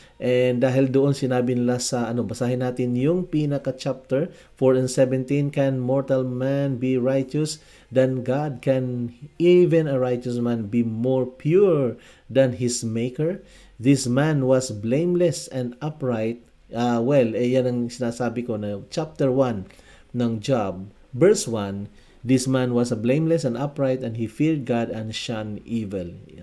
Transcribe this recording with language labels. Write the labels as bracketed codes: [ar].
[tl] And dahil doon sinabi nila sa basahin natin yung pinaka-chapter 4 and 17, [en] can mortal man be righteous than God? Can even a righteous man be more pure than his maker? This man was blameless and upright. [tl] Yan ang sinasabi ko na chapter 1 ng Job, verse 1. [en] This man was blameless and upright, and he feared God and shunned evil.